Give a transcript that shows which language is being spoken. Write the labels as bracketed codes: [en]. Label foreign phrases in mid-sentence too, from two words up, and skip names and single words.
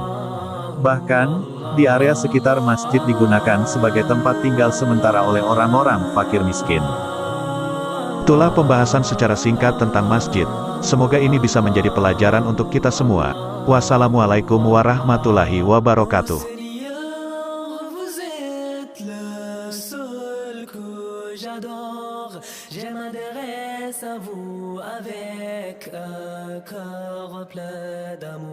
[id] Bahkan, di area sekitar masjid digunakan sebagai tempat tinggal sementara oleh orang-orang fakir miskin. Itulah pembahasan secara singkat tentang masjid. Semoga ini bisa menjadi pelajaran untuk kita semua. [ar] والسلام عليكم ورحمة الله وبركاته. [fr] Je m'adresse à vous avec un cœur plein d'amour.